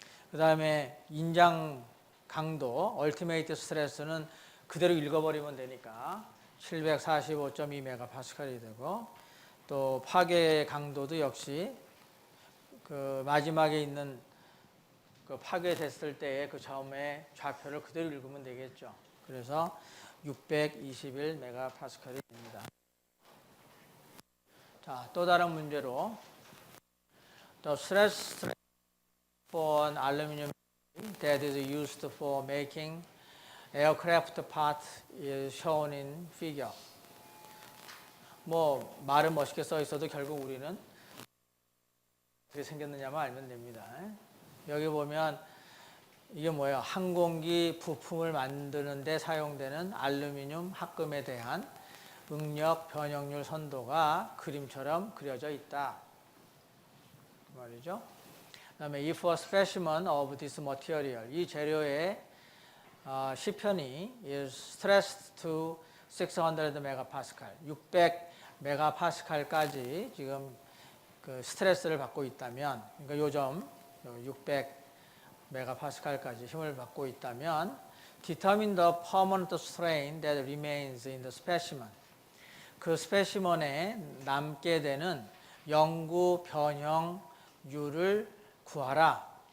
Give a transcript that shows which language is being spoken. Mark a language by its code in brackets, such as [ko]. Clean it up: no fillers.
[ko] 그 다음에 인장 강도, 얼티메이트 스트레스는 그대로 읽어버리면 되니까 745.2메가파스칼이 되고 또 파괴 강도도 역시 그 마지막에 있는 그 파괴됐을 때의 그 점의 좌표를 그대로 읽으면 되겠죠. 그래서 621메가파스칼이 됩니다. 자, 또 다른 문제로 [en] The stress for an aluminum that is used for making aircraft part is shown in figure. [ko] 뭐 말은 멋있게 써 있어도 결국 우리는 어떻게 생겼느냐만 알면 됩니다. 여기 보면 이게 뭐예요? 항공기 부품을 만드는 데 사용되는 알루미늄 합금에 대한 응력 변형률 선도가 그림처럼 그려져 있다. 그 말이죠. 그다음에 [en] if a specimen of this material, [ko] 이 재료의 시편이 [en] is stressed to 600 megapascal, [ko] 600 메가파스칼까지 지금 그 스트레스를 받고 있다면, 그러니까 요점 600 메가파스칼까지 힘을 받고 있다면, [en] determine the permanent strain that remains in the specimen. [ko] 그 스페시먼에 남게 되는 영구 변형률을 구하라.